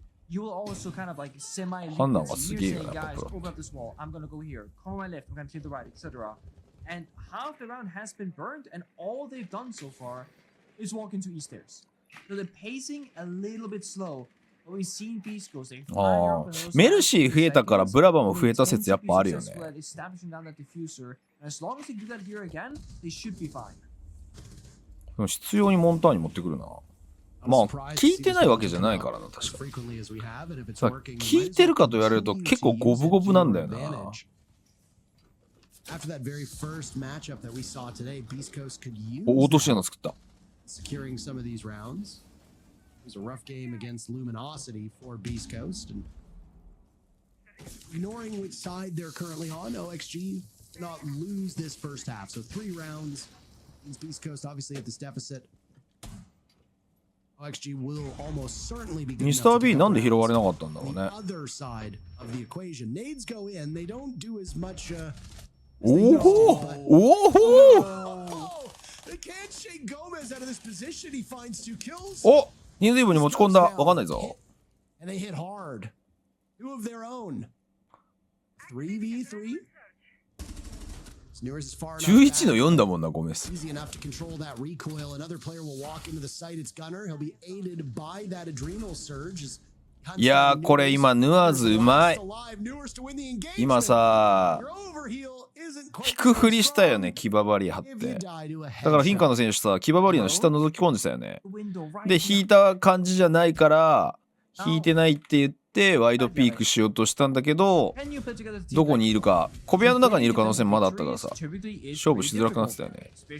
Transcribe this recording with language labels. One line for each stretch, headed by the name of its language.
Japanese: 判断がすげえよな、やっぱプロ。
English: And half the round has been burned, and all they've done so far is walk into east stairs. So the pacing a little bit slow. But we've seen beastcoast. They fire up in those
Japanese: メルシー増えたからブラバも増えた説やっぱあるよね。
English: establishing down that diffuser. And as long as they do that here again, they should be fine.
Japanese: でも必要にモンターに持ってくるな。まあ聞いてないわけじゃないからな、確かに。さ聞いてるかと言われると結構五分五分なんだよな。
English: After that very first matchup that we saw today, Beast Coast could use
Japanese: 落とし穴作った。
English: securing some of these rounds. It was a rough game against Luminosity for Beast Coast, and ignoring which side they're currently on, OXG did not lose this first half. So 3 rounds means Beast Coast obviously at this deficit. OXG will almost certainly be good enough to
Japanese: ミスター B なんで拾われなかったんだろう
English: the
Japanese: ね。
English: other side of the equation. Nades go in, they don't do as much おおおお They can't shake Gomez out of this position. He finds 2 kills.
Japanese: お人数分に持ち込んだ。わかんないぞ。
English: And they hit hard. 2 of their own. 3v3.
Japanese: 11の4だもんな、ゴメス。
English: Easy enough to control that recoil. Another player will walk into the site. It's Gunner. He'll be aided by that adrenal surge.
Japanese: いやーこれ今ヌアーズうまい。今さ引くふりしたよね、騎馬バリア張って。だからフィンカーの選手さ騎馬バリアの下覗き込んでたよね。で引いた感じじゃないから引いてないって言ってワイドピークしようとしたんだけど、どこにいるか小部屋の中にいる可能性もまだあったからさ勝負しづらくなってたよね。